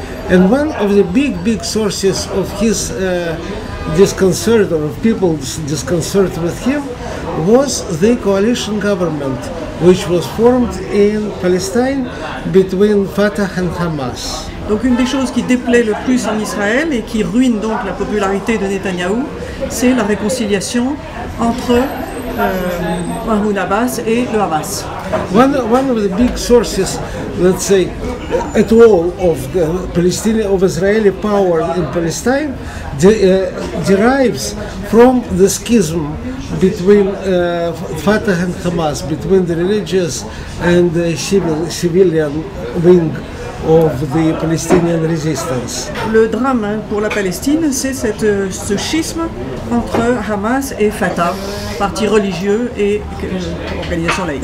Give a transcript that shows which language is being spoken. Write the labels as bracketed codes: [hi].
[en] And one of the big sources of his disconcert, or of people's disconcert with him, was the coalition government, which was formed in Palestine between Fatah and Hamas. [fr] Donc une des choses qui déplaît le plus en Israël et qui ruine donc la popularité de Netanyahou, c'est la réconciliation entre Mahmoud Abbas et le Hamas. [en] One of the big sources, let's say, at all of the Palestinian, of Israeli power in Palestine derives from the schism between Fatah and Hamas, between the religious and the civilian wing of the Palestinian resistance. [fr] Le drame pour la Palestine, c'est ce schisme entre Hamas et Fatah, parti religieux et organisation laïque.